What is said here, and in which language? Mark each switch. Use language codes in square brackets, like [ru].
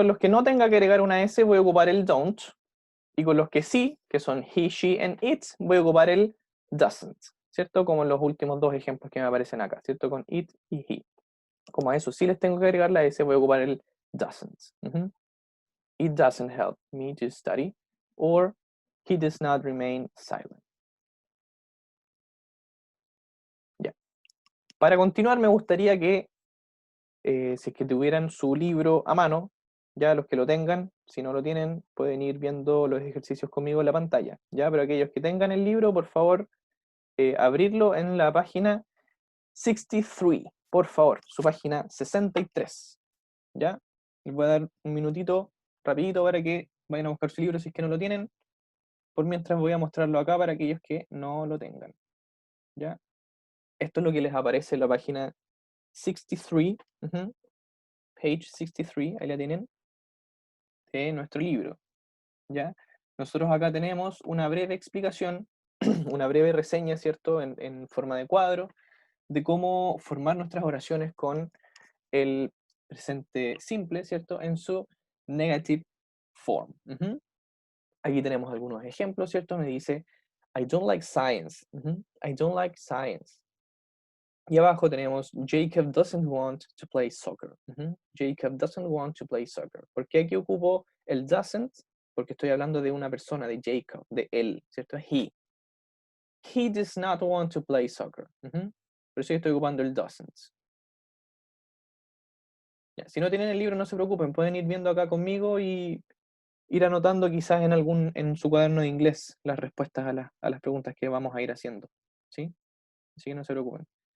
[es] En los que no tenga que agregar una S, voy a ocupar el don't. Y con los que sí, que son [en] he, she and it, [es] voy a ocupar el doesn't, ¿cierto? Como en los últimos dos ejemplos que me aparecen acá, ¿cierto? Con it y he. Como a eso sí les tengo que agregar la S, voy a ocupar el doesn't. Ujú. [en] It doesn't help me to study. Or he does not remain silent. [es] Ya. Para continuar, me gustaría que si es que tuvieran su libro a mano, ya los que lo tengan, si no lo tienen, pueden ir viendo los ejercicios conmigo en la pantalla, ya, pero aquellos que tengan el libro, por favor, abrirlo en la página 63, por favor, su página 63, ¿ya? Les voy a dar un minutito rapidito para que vayan a buscar su libro si es que no lo tienen. Por mientras voy a mostrarlo acá para aquellos que no lo tengan, ¿ya? Esto es lo que les aparece en la página 63, page 63, ahí la tienen, de nuestro libro, ¿ya? Nosotros acá tenemos una breve explicación, una breve reseña, ¿cierto?, en forma de cuadro, de cómo formar nuestras oraciones con el presente simple, ¿cierto?, en su negative form. Aquí tenemos algunos ejemplos, ¿cierto? Me dice, [en] I don't like science. I don't like science. [es] Y abajo tenemos, [en] Jacob doesn't want to play soccer. Jacob doesn't want to play soccer. [es] ¿Por qué aquí ocupo el doesn't? Porque estoy hablando de una persona, de Jacob, de él, ¿cierto? [en] He. He does not want to play soccer. [es] Por eso estoy ocupando el doesn't. Ya, si no tienen el libro, no se preocupen, pueden ir viendo acá conmigo y ir anotando quizás en su cuaderno de inglés las respuestas a las preguntas que vamos a ir haciendo. ¿Sí? Así que no se preocupen.